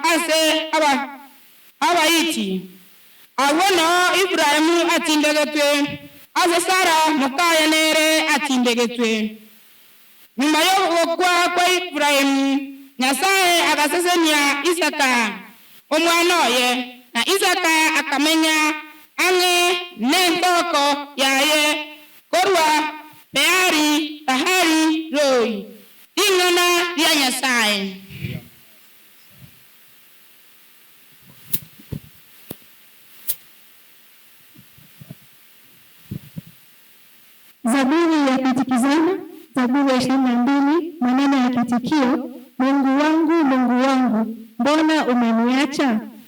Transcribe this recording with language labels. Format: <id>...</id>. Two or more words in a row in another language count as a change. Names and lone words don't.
<guz>ase abaiti awono Efraimu atindegetwe ase Sara mukayenere atindegetwe nyuma yo kwa Efraimu Nyasaye agasesenia Isaka omwana oye na Isaka akamenya ange nentoko yaye korwa peari tahari roi ingana ya Nyasaye.</guz> <sw>Zaburi ya kutikizana, Zaburi ya 22, maneno ya kitikio: Mungu wangu, mbona umeniacha?</sw>